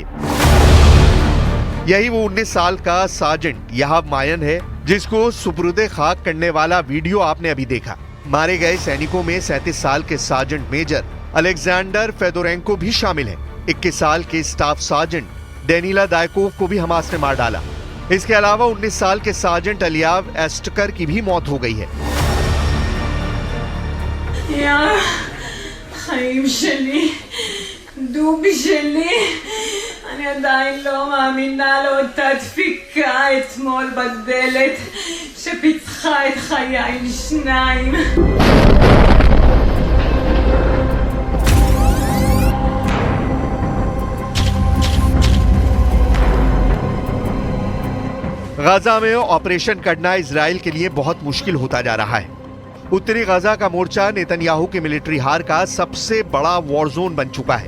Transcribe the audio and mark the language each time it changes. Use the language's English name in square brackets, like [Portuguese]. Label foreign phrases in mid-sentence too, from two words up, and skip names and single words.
[Hindi] यही वो 19 साल का सार्जेंट याहाव मायन है जिसको सुपुर्दे खाक करने वाला वीडियो आपने अभी देखा। मारे गए सैनिकों में 37 साल के [English] sergeant major [Hindi] अलेक्जेंडर फेदोरेंको भी शामिल है। 21 साल के [English] staff sergeant [Hindi] डेनिला दायकोव को भी हमास ने मार डाला। इसके अलावा 19 साल के सार्जेंट अलियाव एस्टकर की भी मौत हो गई है। [Hebrew] חיים שלי, דובי שלי, אני עדיין לא מאמינה לאותה דפיקה אתמול בדלת שפיצחה את חיי לשניים. [Hindi] गाजा में ऑपरेशन करना इजराइल के लिए बहुत मुश्किल होता जा रहा है। उत्तरी गाजा का मोर्चा नेतन्याहू की मिलिट्री हार का सबसे बड़ा [English] war zone [Hindi] बन चुका है।